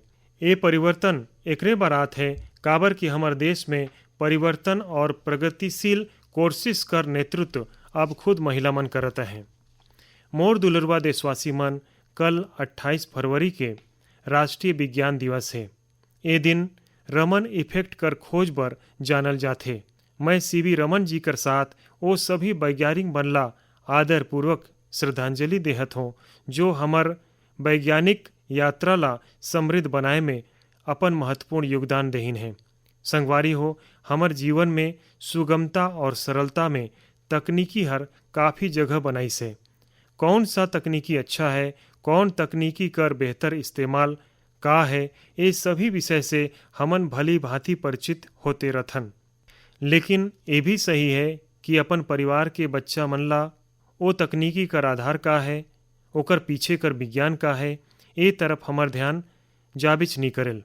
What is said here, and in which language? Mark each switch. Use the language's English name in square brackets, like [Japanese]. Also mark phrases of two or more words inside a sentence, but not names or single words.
[Chhattisgarhi] ये परिवर्तन एकरे बारात है काबर कि हमारे देश में परिवर्तन और प्रगतिशील कोशिश कर नेतृत्व अब खुद महिला मन करता है। मोर दुलरवा देशवासी मन, कल 28 फरवरी के राष्ट्रीय विज्ञान दिवस है। ये दिन रमन इफेक्ट कर खोज बर जानल जाथे। मैं सीवी रमन जी कर साथ वो सभी वैज्ञानिक मन ला आदर पूर्वक श्रद्धांजलि देहत हो जो हमर वैज्ञानिक यात्रा ला समृद्ध बनाए में अपन महत्वपूर्ण योगदान देहिन है। संगवारी हो, हमर जीवन में सुगमता और सरलता में तकनीकी हर काफ़ी जगह बनाई से। कौन सा तकनीकी अच्छा है, कौन तकनीकी कर बेहतर इस्तेमाल का है, ये सभी विषय से हमन भली भांति परिचित होते रथन। लेकिन ये भी सही है कि अपन परिवार के बच्चा मन ला वो तकनीकी कर आधार का है, ओकर पीछे कर विज्ञान का है, ये तरफ हमार ध्यान जाबिच नहीं करेल।